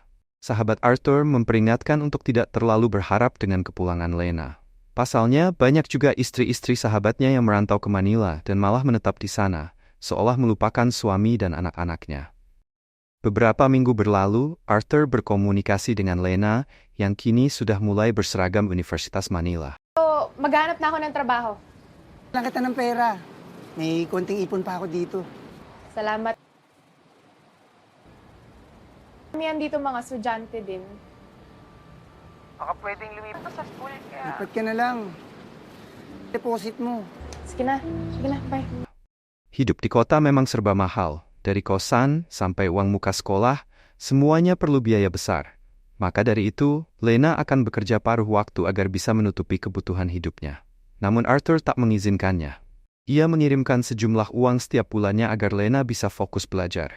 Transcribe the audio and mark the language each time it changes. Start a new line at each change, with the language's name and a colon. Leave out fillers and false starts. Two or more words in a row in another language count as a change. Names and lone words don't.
Indonesian: Sahabat Arthur memperingatkan untuk tidak terlalu berharap dengan kepulangan Lena. Pasalnya, banyak juga istri-istri sahabatnya yang merantau ke Manila dan malah menetap di sana, seolah melupakan suami dan anak-anaknya. Beberapa minggu berlalu, Arthur berkomunikasi dengan Lena yang kini sudah mulai berseragam Universitas Manila.
Filipino: So, maghanap na ako ng trabaho. Lang kita ng pera. May konting ipon pa ako dito. Salamat. Kami dito mga estudyante din. Baka pwedeng lumipat sa school kaya... Lipat ka na lang. Deposit mo. Sige na, bye.
Indonesian: Hidup di kota memang serba mahal. Dari kosan sampai uang muka sekolah, semuanya perlu biaya besar. Maka dari itu, Lena akan bekerja paruh waktu agar bisa menutupi kebutuhan hidupnya. Namun Arthur tak mengizinkannya. Ia mengirimkan sejumlah uang setiap bulannya agar Lena bisa fokus belajar.